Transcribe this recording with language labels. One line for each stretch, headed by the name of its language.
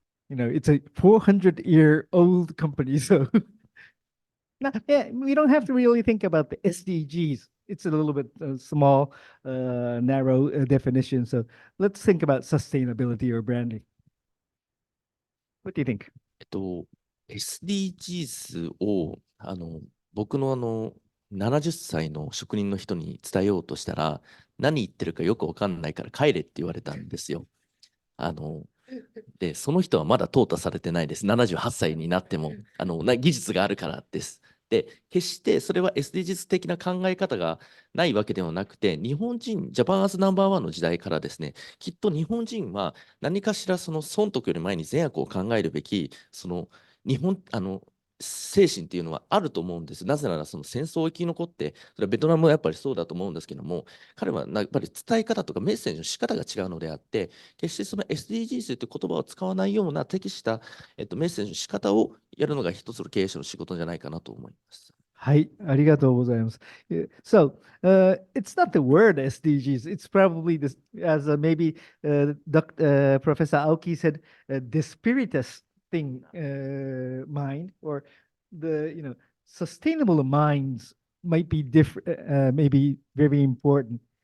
English: It's a 400-year-old company, so we don't have to really think about the SDGs. It's a little bit small, narrow definition. So let's think about sustainability or branding. What do you think?
Japanese: SDGs を僕の70歳の職人の人に伝えようとしたら何言ってるかよく分かんないから帰れって言われたんですよ。で、その人はまだ淘汰されてないです。78歳になっても、技術があるからです。で、決してそれは SDGs 的な考え方がないわけではなくて、日本人、ジャパンアズナンバーワンの時代からですね、きっと日本人は何かしらその損得より前に善悪を考えるべき、その日本、精神っていうのはあると思うんです。なぜならその戦争を生き残って、それはベトナムもやっぱりそうだと思うんですけども、彼はやっぱり伝え方とかメッセージの仕方が違うのであって、決してその SDGs という言葉を使わないような適した、メッセージの仕方をやるのが一つの経営者の仕事じゃないかなと思います。はい、ありがとうございます。
English: So, it's not the word SDGs. It's probably this, as maybe Professor Aoki said, the spiritus thing, mind, or the sustainable minds might be different, maybe very important.